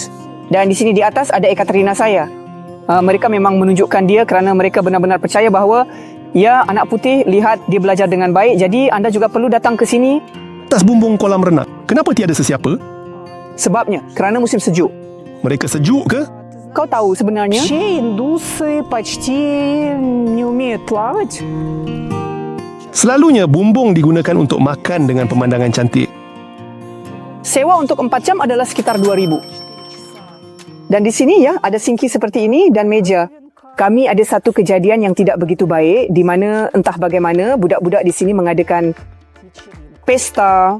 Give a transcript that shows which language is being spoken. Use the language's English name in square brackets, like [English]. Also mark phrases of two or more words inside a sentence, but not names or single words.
[Malay] Dan di sini di atas ada Ekaterina saya. Mereka memang menunjukkan dia kerana mereka benar-benar percaya bahawa ya, anak putih, lihat dia belajar dengan baik. Jadi anda juga perlu datang ke sini. Atas bumbung kolam renang, kenapa tiada sesiapa? Sebabnya, kerana musim sejuk. Mereka sejuk ke? Kau tahu sebenarnya? [Russian] Все индусы почти не умеют плавать. [Malay] Selalunya bumbung digunakan untuk makan dengan pemandangan cantik. Sewa untuk 4 jam adalah sekitar 2,000. Dan di sini ya, ada sinki seperti ini dan meja. Kami ada satu kejadian yang tidak begitu baik di mana entah bagaimana budak-budak di sini mengadakan pesta.